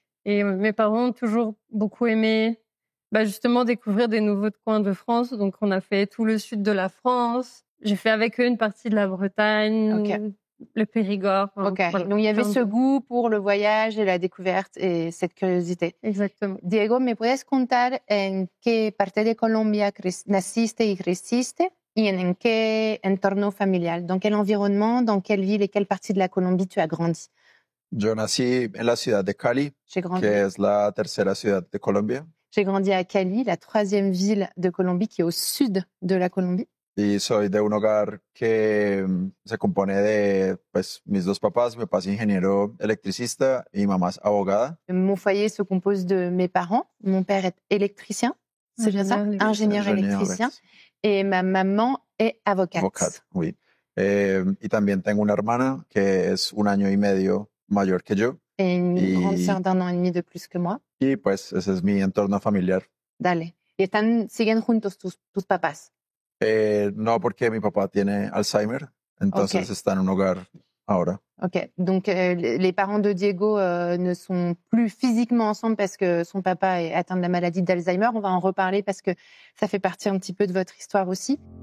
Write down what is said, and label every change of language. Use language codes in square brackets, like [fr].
[fr] Et mes parents ont toujours beaucoup aimé justement découvrir des nouveaux coins de France. Donc, on a fait tout le sud de la France. J'ai fait avec eux une partie de la Bretagne, le Périgord. Voilà. Donc, il y avait ce goût pour le voyage et la découverte et cette curiosité. Exactement. [es] Diego, ¿me puedes contar en qué parte de Colombia naciste y creciste? Y en qué entorno familial? [fr] Dans quel environnement, dans quelle ville et quelle partie de la Colombie tu as grandi? [es] Yo nací en la ciudad de Cali, que es la tercera ciudad de Colombia. [fr] J'ai grandi à Cali, la 3e ville de Colombie, qui est au sud de la Colombie. [es] Y soy de un hogar que se compone de mis dos papás. Mi papá es ingeniero electricista y mi mamá es abogada. [fr] Mon foyer se compose de mes parents. Mon père est électricien, c'est bien ça? Ingénieur électricien. Et ma maman est avocate. Avocate, oui. [es] Y también tengo una hermana que es 1 año y medio mayor que yo. [fr] Et une grande sœur d'1 an et demi de plus que moi. [es] Y pues ese es mi entorno familiar. Dale. ¿Y siguen juntos tus papás? No, porque mi papá tiene Alzheimer, entonces está en un hogar ahora. [fr] Ok, donc les parents de Diego ne sont plus physiquement ensemble parce que son papa est atteint de la maladie d'Alzheimer. On va en reparler parce que ça fait partie un petit peu de votre histoire aussi.